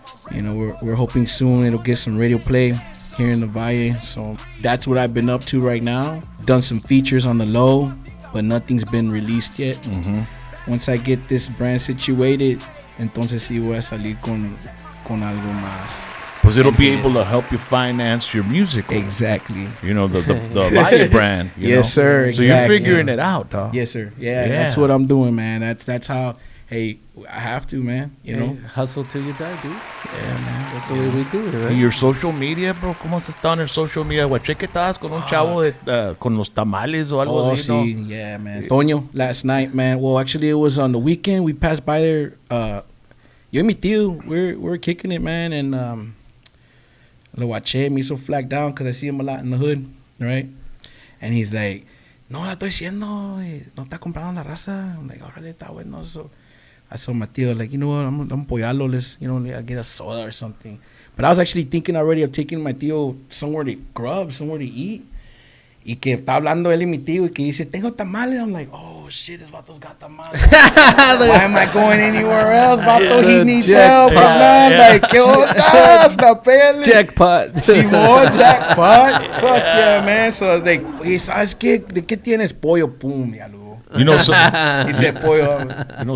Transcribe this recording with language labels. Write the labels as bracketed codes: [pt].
[en] We're hoping soon it'll get some radio play here in the Valle. So that's what I've been up to right now. Done some features on the low, but nothing's been released yet. Once I get this brand situated, [es] entonces sí voy a salir con algo más. [en] Because it'll be able to help you finance your music. Exactly. The Valle brand. Yes, sir. Exactly. So you're figuring it out, dog. Yes, sir. Yeah, that's what I'm doing, man. That's how. Hey, I have to, man. Hustle till you die, dude. Yeah, man. That's the way we do it, right? [es] Y [en] your social media, bro, [es] ¿cómo has estado en el social media? Guaché que estabas con un chavo con los tamales o algo así, ¿no? [en] Sí, yeah, man. Toño, last night, man. Well, actually, it was on the weekend. We passed by there. [es] Yo y mi tío, [en] we're kicking it, man, and [es] lo guaché, me hizo [en] flag down because I see him a lot in the hood, right? And he's like, [es] no, la estoy haciendo, no está comprando la raza. [en] I'm like, [es] órale, está bueno. [en] So I saw my tío, like, you know what, I'm apoyarlo, let's, get a soda or something. But I was actually thinking already of taking my tío somewhere to grub, somewhere to eat. [es] Y que está hablando él y mi tío y que dice, tengo tamales. [en] I'm like, oh, shit, this vato's got tamales. Why am I going anywhere else, vato? He needs help. Like, [es] ¿qué onda? Hasta pele. [en] Jackpot. Simón, jackpot. Fuck yeah, man. So I was like, [es] ¿sabes qué? ¿De qué tienes pollo? Pum, ya luego. [en] He said pollo.